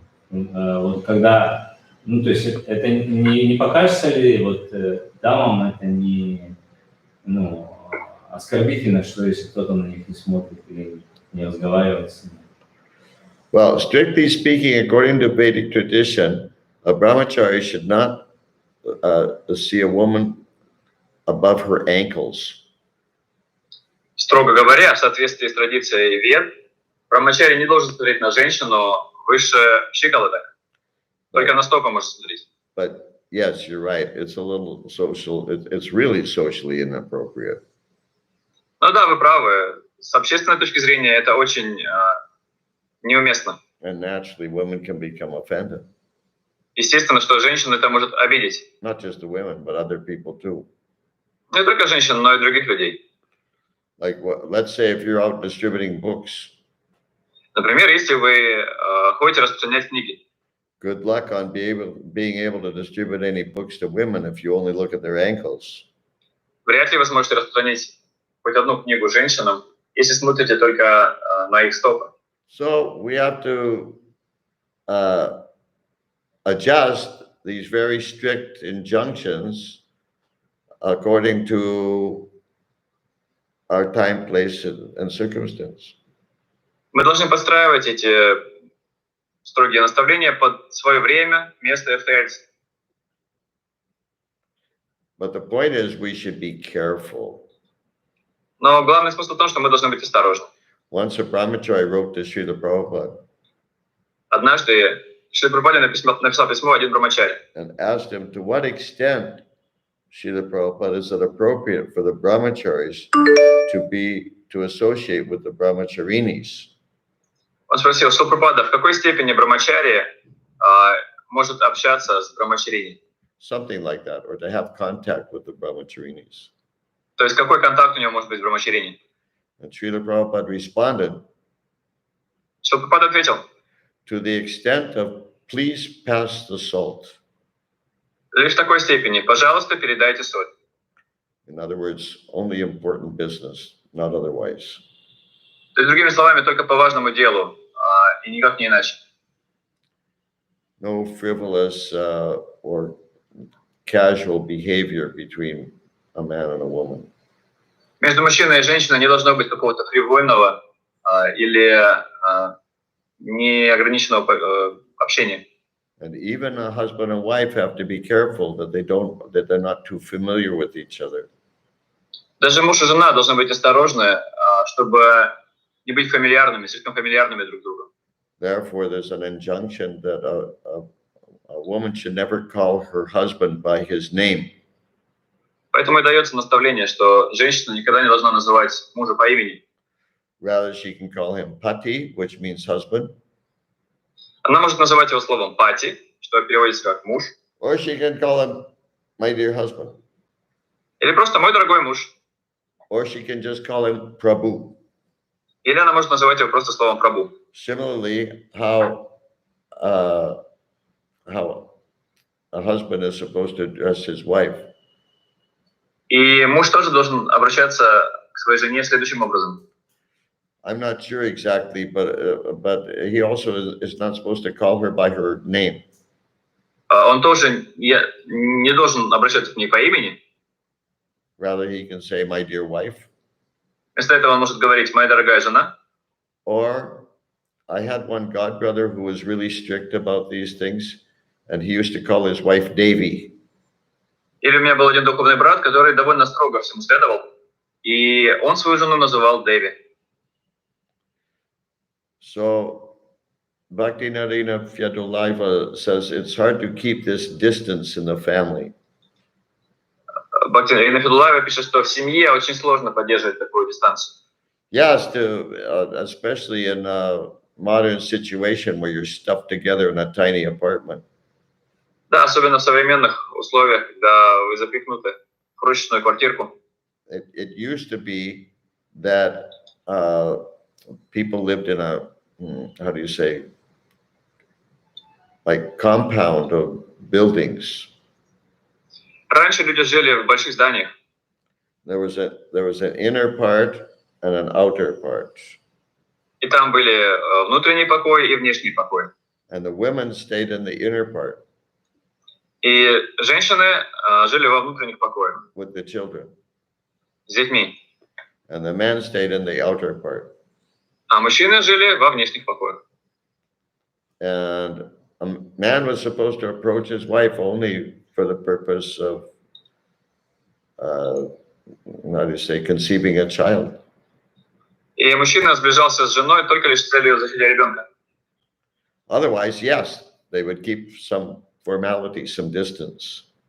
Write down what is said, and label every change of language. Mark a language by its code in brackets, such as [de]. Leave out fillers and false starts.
[ru] Вот когда, ну то есть это не покажется ли вот дамам это не, ну, оскорбительно, что если кто-то на них не смотрит или не разговаривает с ними? [en] Well, strictly speaking, according to Vedic tradition, a brahmachari should not see a woman above her ankles. [ru] Строго говоря, в соответствии с традицией Вед, брамачари не должен смотреть на женщину выше щиколоток. Только на стопу может смотреть. [en] But yes, you're right. It's a little social. It's really socially inappropriate. [ru] Ну да, вы правы. С общественной точки зрения это очень неуместно. [en] And naturally, women can become offended. [ru] Естественно, что женщину это может обидеть. [en] Not just the women, but other people too. [ru] Не только женщин, но и других людей. [en] Like, let's say if you're out distributing books, [ru] Например, если вы ходите распространять книги, [en] good luck on being able to distribute any books to women if you only look at their ankles. [ru] вряд ли вы сможете распространить хоть одну книгу женщинам, если смотрите только на их стопы. [en] So we have to adjust these very strict injunctions according to our time, place, and circumstance. [ru] Мы должны подстраивать эти строгие наставления под свое время, место и обстоятельства. [en] But the point is, we should be careful. [ru] Но главный смысл в том, что мы должны быть осторожны. [en] Once a brahmachari wrote to Srila Prabhupada [ru] Однажды Шрила Прабхупада написал письмо один брамачари [en] and asked him to what extent Srila Prabhupada is it appropriate for the brahmacharis to associate with the brahmacharinis. [ru] Он спросил, Шрила Прабхупада, в какой степени брамачари может общаться с брамачарини? [en] Something like that, or to have contact with the brahmacharinis. [ru] То есть какой контакт у него может быть с брамачарини? [en] And Srila Prabhupada responded, [ru] Шрила Прабхупада ответил, [en] to the extent of please pass the salt. [ru] лишь в такой степени, пожалуйста, передайте соль. [en] In other words, only important business, not otherwise. [ru] То есть, другими словами, только по важному делу, и никак не иначе. [en] No frivolous or casual behavior between a man and a woman. [ru] Между мужчиной и женщиной не должно быть какого-то фривольного или неограниченного общения. [en] And even a husband and wife have to be careful that they're not too familiar with each other. [ru] Даже муж и жена должны быть осторожны, чтобы не быть фамильярными, слишком фамильярными друг другу. [en] Therefore, there's an injunction that a woman should never call her husband by his name. [ru] Поэтому и дается наставление, что женщина никогда не должна называть мужа по имени. [en] Rather, she can call him pati, which means husband, [ru] Она может называть его словом пати, что переводится как муж, [en] or she can call him my dear husband, [ru] или просто мой дорогой муж. [en] or she can just call him Prabhu. [ru] Или она может называть его просто словом прабу. [en] Similarly, how a husband is supposed to address his wife. [ru] И муж тоже должен обращаться к своей жене следующим образом. [en] I'm not sure exactly, but he also is not supposed to call her by her name. [ru] Он тоже не должен обращаться к ней по имени. [en] Rather, he can say, my dear wife. [ru] Вместо этого он может говорить «моя дорогая жена». [en] Or I had one godbrother who was really strict about these things, and he used to call his wife Devi. [ru] Или у меня был один духовный брат, который довольно строго всему следовал, и он свою жену называл Деви. [en] So Bhaktinarina Fyadolaiva says it's hard to keep this distance in the family. [ru] Бхактивinoda Федулаева пишет, что в семье очень сложно поддерживать такую дистанцию. [en] Yes, especially in a modern situation where you're stuffed together in a tiny apartment. [ru] Да, особенно в современных условиях, когда вы запихнуты в крошечную квартирку. [en] It used to be that people lived in a, how do you say, like compound of buildings. [ru] Раньше люди жили в больших зданиях. [en] There was an inner part and an outer part. [ru] И там были внутренний покой и внешний покой. [en] And the women stayed in the inner part. [ru] И женщины жили во внутренних покоях [en] With the children. [ru] с детьми. [en] And the men stayed in the outer part. [ru] А мужчины жили во внешних покоях. [en] And a man was supposed to approach his wife only for the purpose of, how do you say, conceiving a child. [ru] И мужчина сближался с женой только лишь с целью зачатия ребенка. [en] Otherwise, yes, they would keep some formality, some distance.